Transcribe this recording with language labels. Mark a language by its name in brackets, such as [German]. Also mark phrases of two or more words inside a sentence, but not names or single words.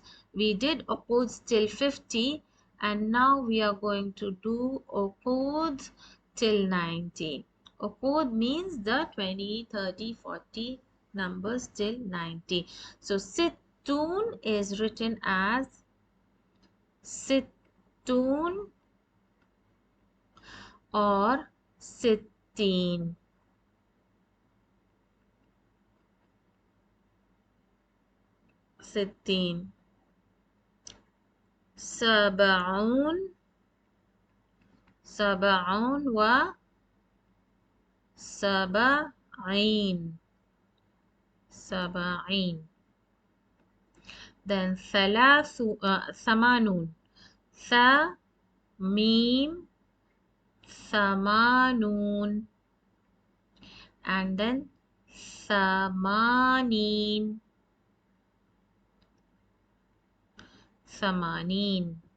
[English] We did uquds till 50 and now we are going to do uquds till 90. Uqud means the 20, 30, 40 numbers till 90. So sittun is written as sittun or sittin. [Arabic] Sittin. Sab'un. سبعون وسبعين. Sab'in. [English] Then thamanun. [Arabic] ثاء ميم ثمانون. [English] And then thamanin. [Arabic] Thamanin.